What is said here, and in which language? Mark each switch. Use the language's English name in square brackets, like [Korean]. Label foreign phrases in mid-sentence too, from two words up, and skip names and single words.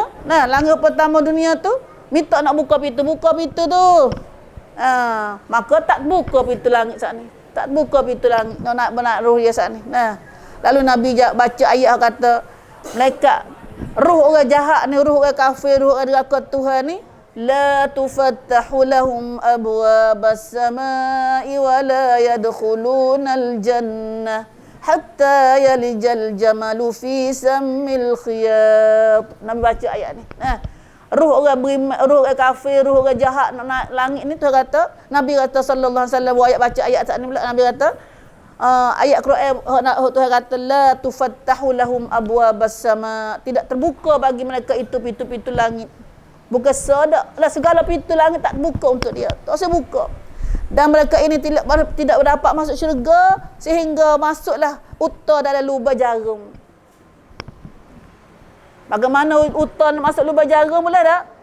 [Malay] Nah, langit pertama dunia tu minta nak buka pintu tu. Maka tak buka pintu langit saat ni. Tak buka pintu langit nak roh dia saat ni. Nah. Lalu Nabi baca ayat kata malaikat ruh orang jahat ni, ruh orang kafir, ruh orang neraka Tuhan ni [Arabic] لا تفتح لهم أبواب السماء ولا يدخلون الجنة حتى يلج الجمل في سم الخياط. [Malay] Nabi baca ayat ni. Ruh orang ruh orang kafir, ruh orang jahat nak naik langit ni Tuhan kata, Nabi kata [Arabic] صلى الله عليه وسلم [Malay] ayat baca ayat saat ni pula Nabi kata ayat Quran Tuhan kata [Arabic] لا تفتح لهم أبواب السماء, [Malay] tidak terbuka bagi mereka itu pintu-pintu langit. Bukan sedak lah segala pintu langit tak buka untuk dia. Tak usah buka. Dan mereka ini tidak dapat masuk syurga sehingga masuklah uta dalam lubang jarum. Bagaimana uta nak masuk lubang jarum pula tak?